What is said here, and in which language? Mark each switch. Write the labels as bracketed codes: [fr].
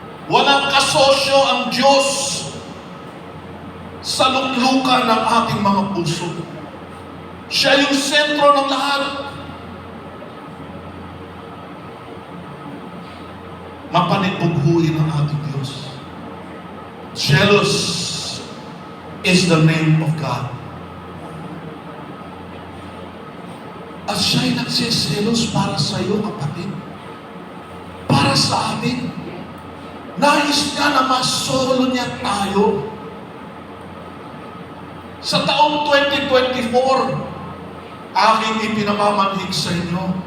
[tl] Walang kasosyo ang Diyos sa luklukan ng ating mga puso. Siya yung sentro ng lahat. Mapanipughuin ang ating Diyos. [en] Jealous is the name of God. [tl] At siya'y nagsiselos para sa iyo, kapatid. Para sa amin. Nais niya na masolo niya tayo. Sa taong 2024, aking ipinamamanhig sa inyo.